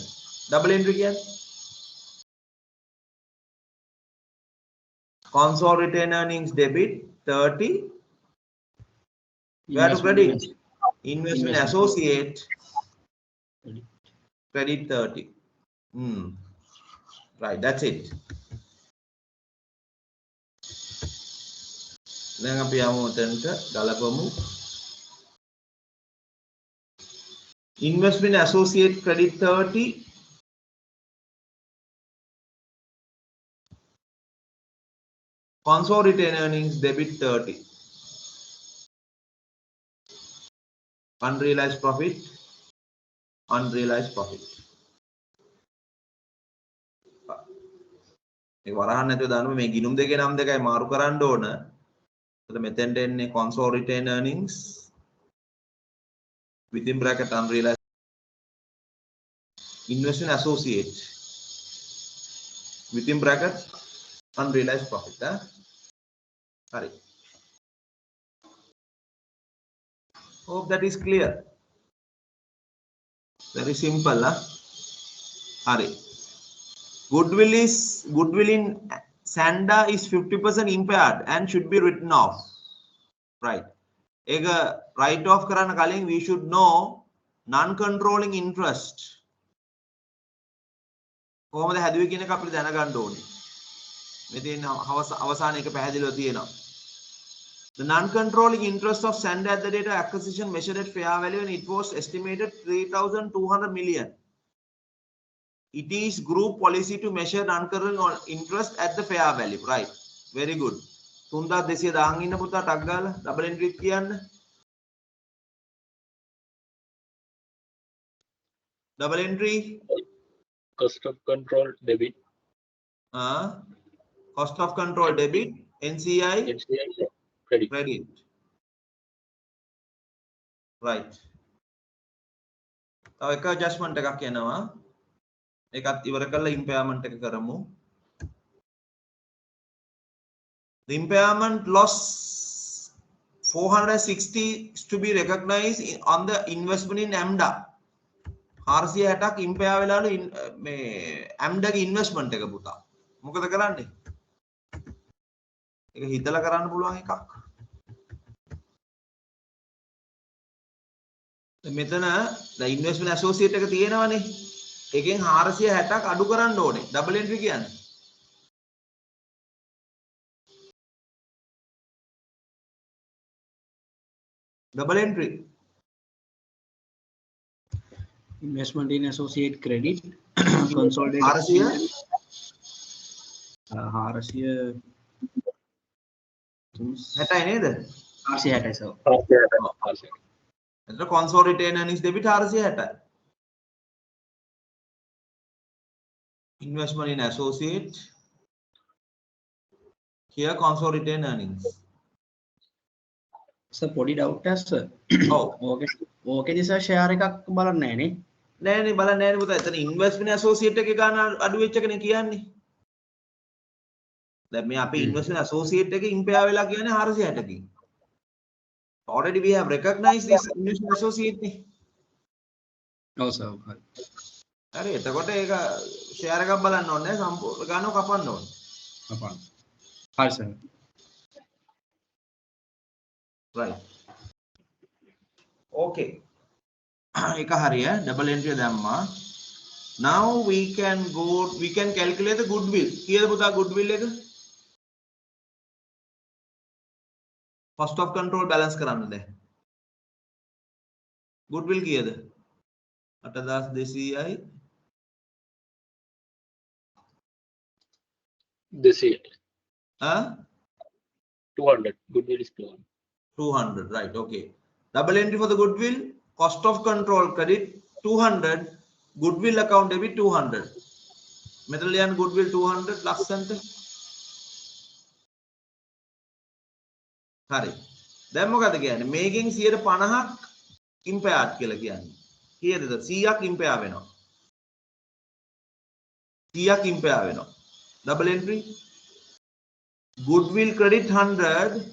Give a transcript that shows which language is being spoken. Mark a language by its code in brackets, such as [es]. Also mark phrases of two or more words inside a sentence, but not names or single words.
[en] double entry කියන්නේ consolidated retained earnings debit 30 where to credit investment associate credit 30 right that's it [si] දැන් අපි යමු උතන්ට ගලපමු [en] investment associate credit 30 consolidated earnings debit 30 unrealized profit [si] මේ වරහන් නැතුව දාන්න මේ ගිණුම් දෙකේ නම් දෙකයි මාරු කරන්න ඕන. එතකොට මෙතෙන්ට එන්නේ [en] consolidated earnings within bracket unrealized investment associate within bracket unrealized profit Sorry. Hope that is clear. Very simple. Sorry. Goodwill in Sanda is 50% impaired and should be written off. Right. Ega write off [si] කරන කලින් [en] we should know non-controlling interest. [si] කොහොමද හැදුවේ කියන එක අපිට දැනගන්න ඕනේ. මෙතන අවසාන එක පැහැදිලිව තියෙනවා. [en] The non-controlling interest of Sanda at the date of acquisition measured at fair value and it was estimated 3,200 million. It is group policy to measure non-controlling interest at the fair value. Right. Very good. [si] 3,200 දාන් ඉන්න පුතා ටක් ගාලා [en] double entry [si] කියන්න. [en] Double entry. Cost of control debit. Cost of control debit. NCI. Credit. Right. [si] තව එක adjustment එකක් එනවා. ඒකත් ඉවර කරලා impairment එක කරමු. [en] The impairment loss 460 is to be recognized on the investment in Amda. [si] 460ක් impair වෙලාලු මේ Amda ගේ investment එක පුතා. මොකද කරන්නේ? ඒක හිතලා කරන්න පුළුවන් එකක්. මෙතන දැන් [en] investment associate [si] එක තියෙනවනේ. එකෙන් 460ක් අඩු කරන්න ඕනේ. [en] double entry [si] කියන්නේ. [en] double entry. investment in associate credit consolidated [si] 400 60යි නේද? 460 සර්. එතන [en] consolidated earnings debit [si] 460යි. [en] Investment in associate. Here consolidated earnings. [si] සර් පොඩි ඩවුට් එකක් සර්. ඔව්. ඕකේදී සර් ෂෙයාර් එකක් බලන්නේ නැහැ නේ. නෑනේ බලන්න නෑනේ පුතා. එතන [en] investment associate [si] එකේ ගාන අඩු වෙච්ච එකනේ කියන්නේ. දැන් මේ අපේ [en] investment associate [si] එකේ ඉම්පෙයා වෙලා කියන්නේ 460කින්. [en] Already we have recognized this investment associate නේ. [si] ඔව් සර්. හරි එතකොට ඒක ෂෙයාර් එකක් බලන්න ඕනේ නෑ සම්පූර්ණ ගානව කපන්න ඕනේ. අපහන්. හරි සර්. [en] Right. Okay. [si] එක හරිය [en] double entry [si] දැම්මා. [en] Now we can calculate the goodwill. [si] කීයද පුතා goodwill එක? [en] Cost of control balance [si] කරන්න දැන්. goodwill කීයද? 8200යි. [en] This year. 200. Goodwill is 200. 200, right? Okay. Double entry for the goodwill. Cost of control credit 200. Goodwill account debit 200. Metal goodwill [si] 200 ලස්සන්ට. හරි. දැන් මොකද කියන්නේ? මේකෙන් 50ක් impaired කියලා කියන්නේ. කීයද? 100ක් impaired වෙනවා. 100ක් impaired වෙනවා. [en] Double entry. Goodwill credit 100.